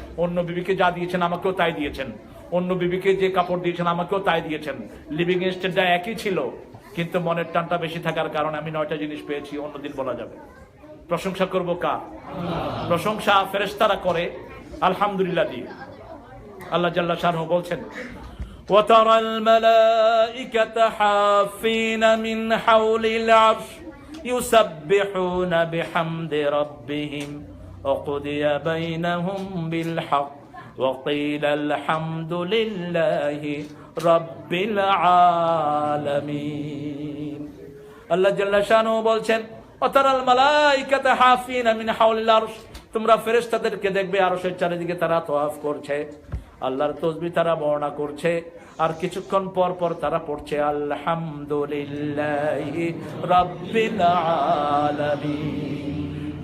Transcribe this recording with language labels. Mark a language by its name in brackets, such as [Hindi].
[Bangla] অন্য বিবিকে যা দিয়েছেন আমাকেও তাই দিয়েছেন। অন্য বিবিকে যে কাপড় দিয়েছেন আমাকেও তাই দিয়েছেন। লিভিং স্ট্যান্ডার্ড একই ছিল, কিন্তু মনের টানটা বেশি থাকার কারণে আমি 9টা জিনিস পেয়েছি। অন্যদিন বলা যাবে। প্রশংসা করবো কার? প্রশংসা ফেরেশতারা করে আলহামদুলিল্লাহ দিয়ে। আল্লাহ জাল্লা শানহু বলছেন, [Arabic] وَتَرَى الْمَلَائِكَةَ حَافِّينَ مِنْ حَوْلِ الْعَرْشِ يُسَبِّحُونَ بِحَمْدِ رَبِّهِمْ وَقُضِيَ بَيْنَهُمْ بِالْحَقِّ وَقِيلَ الْحَمْدُ لِلَّهِ رَبِّ الْعَالَمِينَ। [Bangla] আল্লাহ জাল্লা শানহু বলছেন, [Arabic] وَتَرَى الْمَلَائِكَةَ حَافِّينَ مِنْ حَوْلِ الْعَرْشِ, [Bangla] তোমরা ফেরেশতাদেরকে দেখবে আরশের চারিদিকে তারা তাওয়াফ করছে, আল্লাহর তাসবিহ তারা বর্ণনা করছে, আর কিছুক্ষণ পর পর তারা পড়ছে [Arabic] আলহামদুলিল্লাহি রাব্বিল আলামিন।